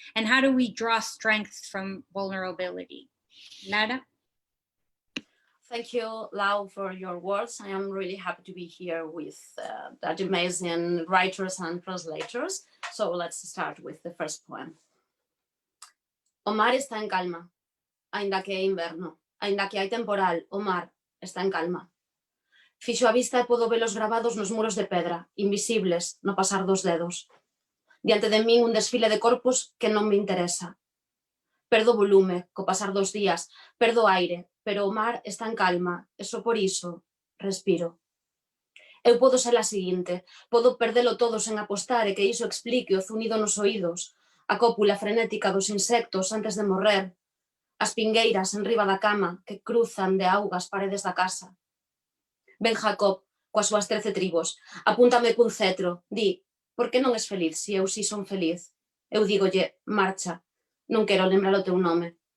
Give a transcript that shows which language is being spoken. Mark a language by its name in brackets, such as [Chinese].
[English] And how do we draw strength from vulnerability? Lara? Thank you, Lau, for your words. I am really happy to be here with the amazing writers and translators. So let's start with the first poem. [Galician] O mar está en calma, ainda que é inverno, ainda que hai temporal, o mar está en calma. Fixo a vista e podo velos gravados nos muros de pedra, invisibles no pasar dos dedos. Diante de min un desfile de corpos que non me interesa. Perdo volume, co pasar dos días, perdo aire, pero o mar está en calma, e só por iso respiro. Eu podo ser a seguinte, podo perdelo todo sen apostar e que iso explique o zunido nos oídos, a cópula frenética dos insectos antes de morrer, as pingueiras en riba da cama que cruzan de auga as paredes da casa. Ben Jacob, coas súas 13 tribos, apúntame cun cetro, di, por que non es feliz se eu si son feliz? Eu dígolle, marcha, non quero lembrar o teu nome.